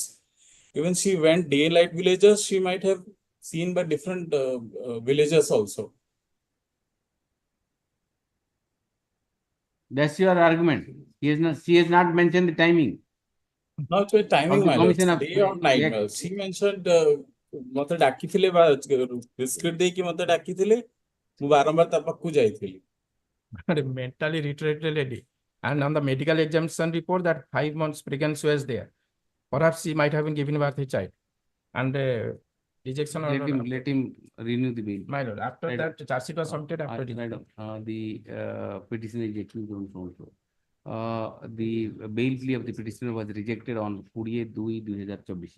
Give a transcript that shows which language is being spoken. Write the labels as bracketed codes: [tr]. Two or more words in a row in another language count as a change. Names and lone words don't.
[en] Even she went daylight villages, she might have seen by different villages also. That's your argument. She has not mentioned the timing. Not with timing, Of the my lord. commission of- Day or night, Yeah. my lord. She mentioned [or] ମତେ ଡାକିଥିଲେ ବା ବିସ୍କିଟ ଦେଇକି ମତେ ଡାକିଥିଲେ ମୁଁ ବାରମ୍ବାର ତା ପାଖକୁ ଯାଇଥିଲି। [en] Mentally retarded lady. And on the medical examination report, that 5 months pregnancy was there. Perhaps she might have been given birth to a child. And rejection Let order. let him renew the bail. My lord, after Right. that, charge sheet was submitted after Right. rejection. The petition is accused also. The bail plea of the petitioner was rejected on 28/2/2024.